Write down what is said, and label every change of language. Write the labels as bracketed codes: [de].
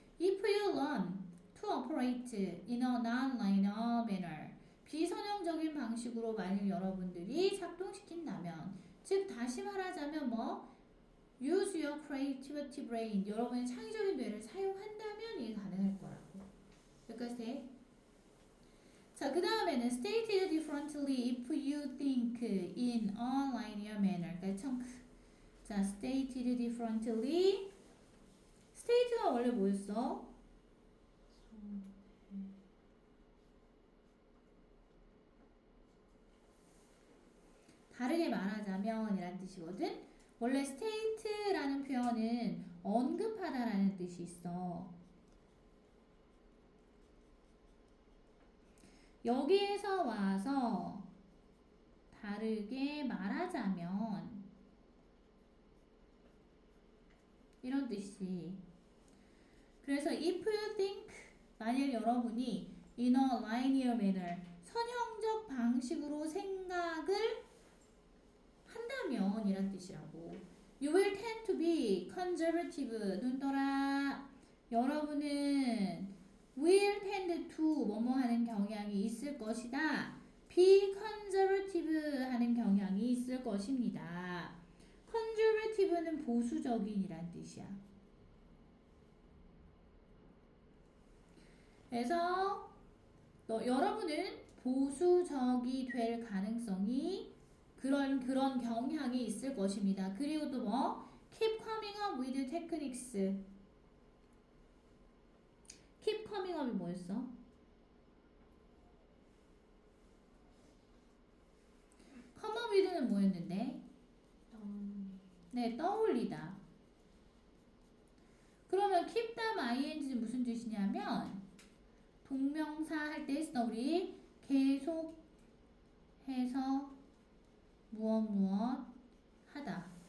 [en] If you learn to operate in a non-linear manner, [ko] 비선형적인 방식으로 만일 여러분들이 작동시킨다면, 즉 다시 말하자면 뭐 [en] use your creativity brain, [ko] 여러분의 창의적인 뇌를 사용한다면 이게 가능할 거라고. 여기까지 돼? 자, 그 다음에는 [en] stated differently if you think in a linear manner. [ko] 그러니까 자, [en] stated differently, [ko] state가 원래 뭐였어? 다르게 말하자면 이란 뜻이거든. 원래 state라는 표현은 언급하다라는 뜻이 있어. 여기에서 와서 다르게 말하자면 이런 뜻이. 그래서 [en] if you think, [ko] 만일 여러분이 [en] in a linear manner, [ko] 선형적 방식으로 생각을 한다면 이란 뜻이라고. [en] You will tend to be conservative. [ko] 눈 떠라. 여러분은 [en] will tend to [ko] 뭐뭐 하는 경향이 있을 것이다. [en] be conservative [ko] 하는 경향이 있을 것입니다. conservative는 보수적인이란 뜻이야. 그래서 여러분은 보수적이 될 가능성이 그런 경향이 있을 것입니다. 그리고 또 뭐? [en] Keep coming up with techniques. Keep coming up [ko] 이 뭐였어? [en] come up with [ko] 는 뭐였는데? 네, 떠올리다. 그러면 [en] keep them ing [ko] 는 무슨 뜻이냐면 동명사 할 때 했어. 우리 계속 해서 무엇 하다.